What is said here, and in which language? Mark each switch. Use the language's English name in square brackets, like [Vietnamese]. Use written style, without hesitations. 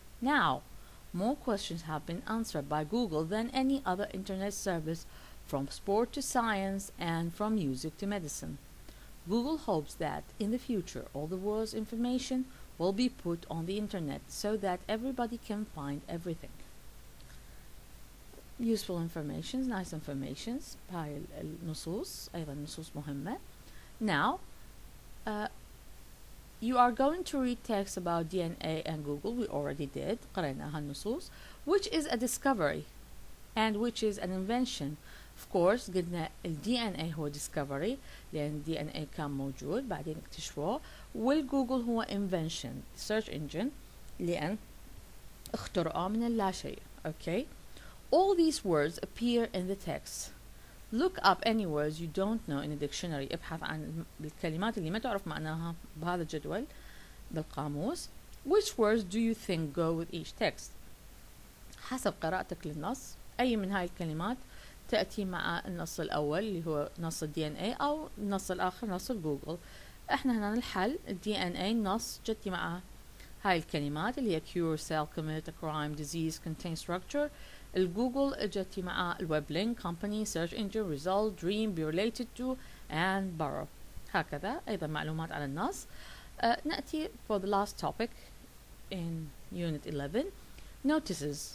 [English] Now, more questions have been answered by Google than any other internet service, from sport to science and from music to medicine. Google hopes that in the future all the world's information will be put on the internet so that everybody can find everything. Useful informations, nice informations. [Arabic] هاي النصوص أيضا نصوص مهمة. [English] Now you are going to read text about DNA and Google. We already did. [Arabic] قرأنا هالنصوص. [English] Which is a discovery and which is an invention. Of course [Arabic] قلنا ال DNA هو discovery لأن DNA كان موجود بعدين اكتشفوه، والجوجل هو invention search engine لأن اخترعوه من اللا شيء. [English] Okay. All these words appear in the text. Look up any words you don't know in a dictionary. [Arabic] ابحث عن الكلمات اللي ما تعرف معناها بهذا الجدول بالقاموس. [English] Which words do you think go with each text? [Arabic] حسب قراءتك للنص أي من هاي الكلمات تأتي مع النص الأول اللي هو نص ال DNA أو النص الآخر نص الجوجل. احنا هنا الحل ال DNA نص جتي مع هاي الكلمات اللي هي [English] cure, sell, commit, a crime, disease, contain, structure. [Arabic] الجوجل اجتي مع الويب لينك [English] company, search engine, result, dream, be related to and borrow. [Arabic] هكذا أيضا معلومات على النص. نأتي [English] for the last topic in unit 11 notices.